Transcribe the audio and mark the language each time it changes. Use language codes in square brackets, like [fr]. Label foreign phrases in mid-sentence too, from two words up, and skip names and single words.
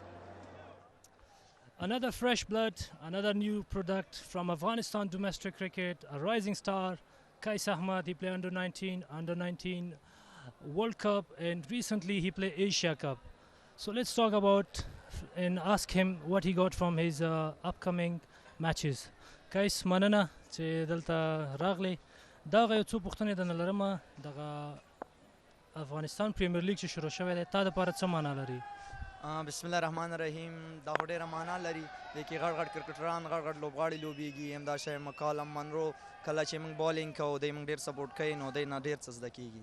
[en] Another fresh blood, another new product from Afghanistan domestic cricket, a rising star, Qais Ahmad. He played under 19 World Cup, and recently he played Asia Cup. So let's talk about and ask him what he got from his upcoming matches. [ps] Qais, manana چې دلته راغلی. دا یو څو پوښتنې درنه لرم. دغه افغانستان پریمیر لیګ چې شروع شوی دی، تا دپاره څه معنا لري؟ [ar] بسم الله الرحمن الرحیم. [ps] دا خو ډېره معنا لري. دی کې غټ غټ کرکټران، غټ غټ لوبغاړي لوبېږي. همدا شی مکالم منرو کله چې موږ بالینګ کوو دی موږ ډېر سپورټ کوي، نو دی نه ډېر څه زده کېږي.